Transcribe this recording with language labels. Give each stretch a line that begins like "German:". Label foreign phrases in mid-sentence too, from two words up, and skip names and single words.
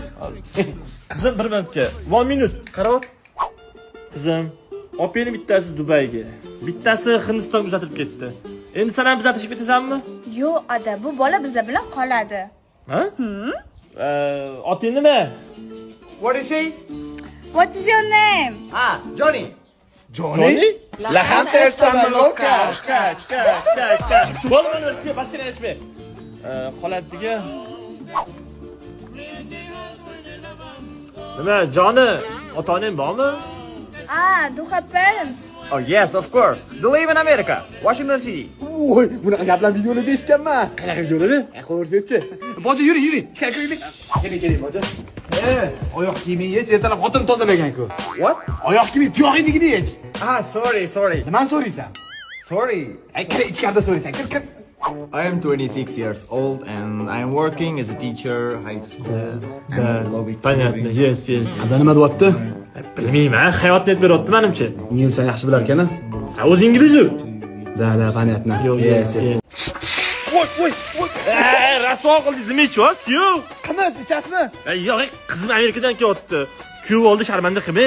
Uzbek: Qizim, 1 minutga. 1 minut. Qarab. Qizim, opangning bittasi Dubayga, bittasi Hindistonga uzatilib ketdi. Endi sen ham bizga tashib ketasanmi? Yo'q, Ada, bu bola bizlar bilan qoladi. Ha? Oting nima?
English: What is he? What is your name? Ah, Johnny. Johnny?
Spanish: La gente está loca.
Uzbek: Bo'lmadi, boshqa aytmay. Xolatiga. Nima, Joni, ota-onang bormi?
English: Ah, do have parents? Oh, yes, of course. They live in America, Washington City.
Uzbek: Voy, bunaqa gaplar videolarda eshitganman. Qanaqa videolarda? Qo'yursiz-chi. Boja, yuring. Ichkariga kiring. Keling, boja. Oyoq kiyiming yech, ertalab xotin tozalagan-ku. What? Oyoq kiyiming tuyog'ingni yech. Ah, sorry. Nimani so'raysan? Sorry. Kir, ichkarida so'raysan. Kir.
English: I am 26 years old and I am working as a teacher, high school.
Russian: Понятно, yes.
Uzbek: Ada nima deyapti? Bilmayman, hayotni aytib beryapti menimcha. Ingliz yaxshi bilar ekan-a? Ha, o'z inglizu.
Russian: Da, понятно.
Uzbek: Yo'q, yes. Voy. Rasvo qildingiz, nima ichyapsiz? Yo'q. Qimiz ichasizmi? Yo'q, qizim Amerikadan kelyapti. Kuyov oldi, sharmanda qilmay.